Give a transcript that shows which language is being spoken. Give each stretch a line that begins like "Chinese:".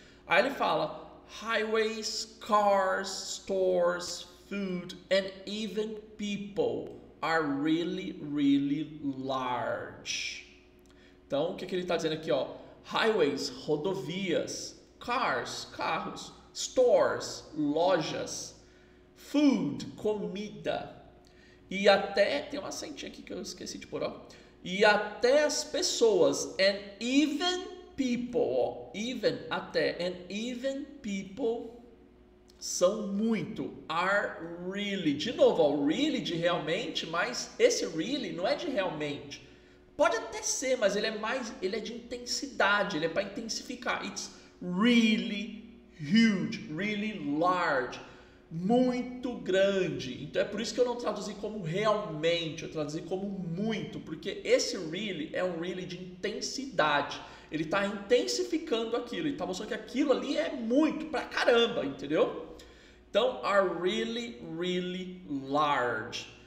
Portuguese: Aí ele fala
English: highways, cars, stores, food and even people are really large.
Portuguese: Então, o que ele está dizendo aqui, ó? Highways, rodovias, cars, carros, stores, lojas, food, comida, e até, tem uma acentinha aqui que eu esqueci de pôr, ó, e até as pessoas,
English: and even people,
Portuguese: ó, even, até, and even people, são muito,
English: are really,
Portuguese: de novo, ó, really de realmente, mas esse really não é de realmente. Pode até ser, mas ele é de intensidade, ele é para intensificar.
English: It's really huge, really large,
Portuguese: muito grande. Então é por isso que eu não traduzi como realmente, eu traduzi como muito, porque esse really é um really de intensidade. Ele está intensificando aquilo, ele está mostrando que aquilo ali é muito, pra caramba, entendeu?
English: Então, are really large.